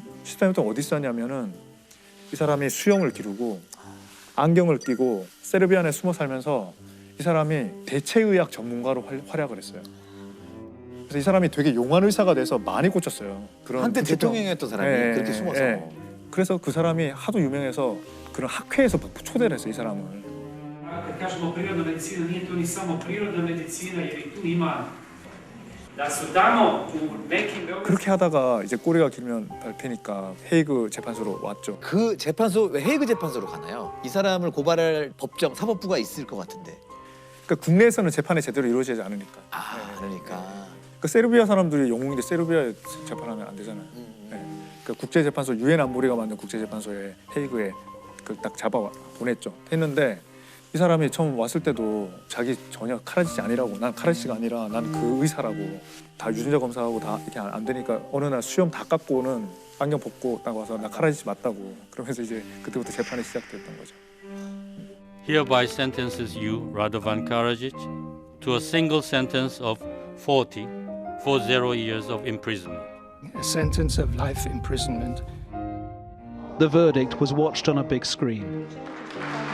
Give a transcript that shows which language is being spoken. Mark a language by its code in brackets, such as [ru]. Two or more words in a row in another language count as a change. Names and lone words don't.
[ko] 13년 동안 어디 있었냐면은 이 사람이 수영을 기르고 안경을 끼고 세르비아에 숨어 살면서 이 사람이 대체의학 전문가로 활약을 했어요. 그래서 이 사람이 되게 용한 의사가 돼서 많이 꽂혔어요. 한때 대통령이었던 사람이 그렇게 숨어서. 그래서 그 사람이 하도 유명해서 그런 학회에서 초대를 했어요, 이 사람을. [sr] Kažemo prirodna medicina, nije to ni samo prirodna medicina jer i tu ima [ko] 그렇게 하다가 이제 꼬리가 길면 밟히니까 헤이그 재판소로 왔죠. 그 재판소 왜 헤이그 재판소로 가나요? 이 사람을 고발할 법정 사법부가 있을 것 같은데. 그러니까 국내에서는 재판이 제대로 이루어지지 않으니까. 그러니까. 그 세르비아 사람들이 영웅인데 세르비아에 재판하면 안 되잖아요. 그러니까 국제재판소 유엔 안보리가 만든 국제재판소에 헤이그에 그걸 딱 잡아 보냈죠. 했는데 이 사람이 처음 왔을 때도 자기 전혀 카라지치 아니라고, 난 카라지치가 아니라 난 그 의사라고, 다 유전자 검사하고 다 이렇게 안 되니까 어느 날 수염 다 깎고는 안경 벗고 딱 와서 나 카라지치 맞다고. 그러면서 이제 그때부터 재판이 시작됐던 거죠. [en] Hereby sentences you, Radovan Karadzic, to a single sentence of 40 years of imprisonment. A sentence of life imprisonment. The verdict was watched on a big screen.